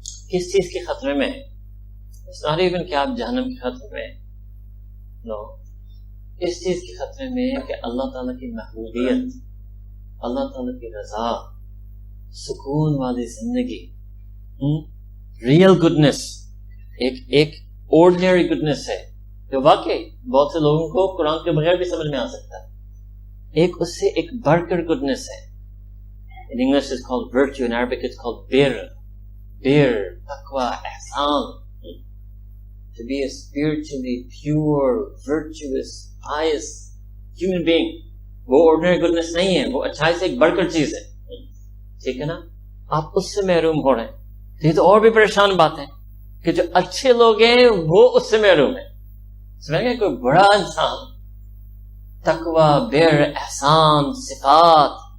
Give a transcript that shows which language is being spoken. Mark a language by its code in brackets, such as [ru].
[ur] کس چیز کے خطرے میں؟ سارے ایون کہ آپ جہنم کے خطرے میں, نو, اس چیز کے خطرے میں کہ اللہ تعالیٰ کی محبوبیت, اللہ تعالیٰ کی رضا, سکون والی زندگی, [en] real goodness, [ur] ایک آرڈنری گڈنس ہے جو واقعی بہت سے لوگوں کو قرآن کے بغیر بھی سمجھ میں آ سکتا ہے. ایک اس سے ایک بڑھ کر گڈنس ہے. [en] In English it's called virtue, in Arabic it's called bir, taqwa, ihsan. To be a spiritually pure, virtuous, pious human being. [ur] وہ [en] ordinary goodness [ur] نہیں ہے, وہ اچھائی سے ایک بڑھ کر چیز ہے. ٹھیک ہے نا, آپ اس سے محروم ہو رہے ہیں. یہ تو اور بھی پریشان بات ہے کہ جو اچھے لوگ ہیں وہ اس سے محروم ہیں. سمجھ گئے؟ کوئی بڑا انسان تقوی, بر, احسان, صفات,